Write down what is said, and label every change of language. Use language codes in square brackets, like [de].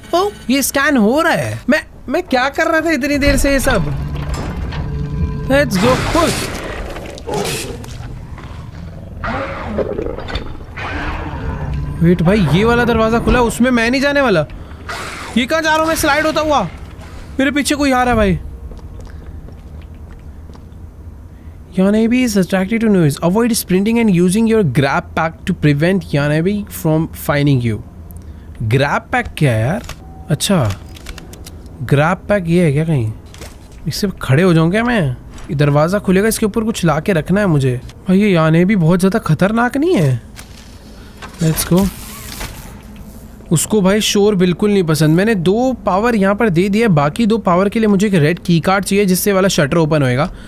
[hi] ओ ये स्कैन हो रहा है। मैं क्या कर रहा था इतनी देर से ये सब। [en] Let's go push. [hi] वेट भाई, ये वाला दरवाजा खुला, उसमें मैं नहीं जाने वाला। ये कहाँ जा रहा हूँ मैं स्लाइड होता हुआ? मेरे पीछे कोई आ रहा है भाई। [en] Yanabe is attracted to noise. Avoid sprinting and using your grab pack to prevent Yanabe from finding you. [hi] Grab pack क्या है यार? अच्छा, grab pack ये है क्या कहीं? इससे खड़े हो जाऊँ क्या मैं? ये दरवाज़ा खुलेगा, इसके ऊपर कुछ ला के रखना है मुझे। भाई ये Yanabe बहुत ज़्यादा खतरनाक नहीं है? [en] Let's go. [hi] उसको भाई शोर बिल्कुल नहीं पसंद। मैंने 2 पावर यहाँ पर दे दिया, बाकी 2 पावर के लिए मुझे एक रेड की कार्ड चाहिए जिससे वाला शटर ओपन होएगा।